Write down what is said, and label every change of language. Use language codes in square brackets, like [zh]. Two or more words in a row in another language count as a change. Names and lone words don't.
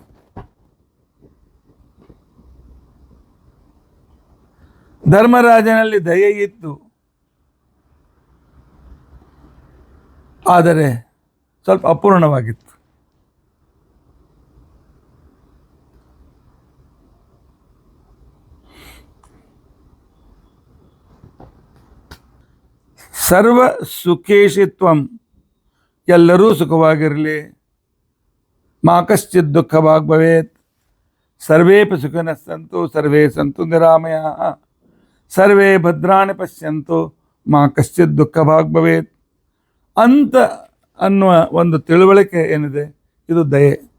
[kn] ಧರ್ಮರಾಜನಲ್ಲಿ ದಯೆ ಇತ್ತು, ಆದರೆ ಸ್ವಲ್ಪ ಅಪೂರ್ಣವಾಗಿತ್ತು. [sa] ಸರ್ವ ಸುಖೇಶಿತ್ವಂ, [kn] ಎಲ್ಲರೂ ಸುಖವಾಗಿರಲಿ. [sa] ಮಾ ಕಶ್ಚಿತ್ ದುಃಖವಾಗ್ ಭವೇತ್, ಸರ್ವೇಪಿ ಸುಖಿನಃ ಸಂತು ಸರ್ವೇ ಸಂತು ನಿರಾಮಯಾಃ, ಸರ್ವೇ ಭದ್ರಾಣಿ ಪಶ್ಯಂತು ಮಾ ಕಶ್ಚಿತ್ ದುಃಖವಾಗ್ ಭವೇತ್ [kn] ಅಂತ ಅನ್ನುವ ಒಂದು ತಿಳುವಳಿಕೆ ಏನಿದೆ, ಇದು ದಯೆ.